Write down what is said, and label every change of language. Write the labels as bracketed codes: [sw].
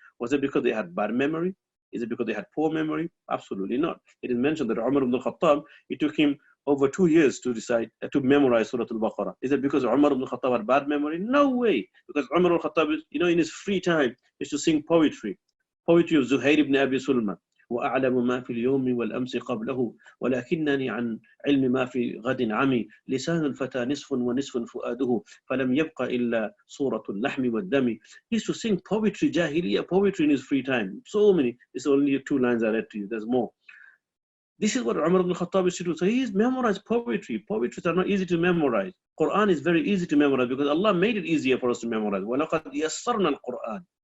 [en] Was it because they had bad memory? Is it because they had poor memory? Absolutely not. It is mentioned that Umar ibn al-Khattab, it took him over 2 years to recite, to memorize Surah Al-Baqarah. Is it because Umar ibn al-Khattab had bad memory? No way. Because Umar al-Khattab, in his free time, used to sing poetry. Poetry of Zuhair ibn Abi Sulma. [ar] وأعلم ما في اليوم والأمس قبله ولكنني عن علم ما في غد عمي لسان الفتى نصف ونصف فؤاده فلم يبق إلا صورة اللحم والدم. [en] He used to sing poetry, Jahiliya poetry in his free time. So many. It's only 2 lines I read to you. There's more. This is what Umar ibn Khattab used to do. So he's memorized poetry. Poetries are not easy to memorize. Quran is very easy to memorize because Allah made it easier for us to memorize. [ar] وَلَقَدْ يَسَّرْنَا الْقُرْآنِ.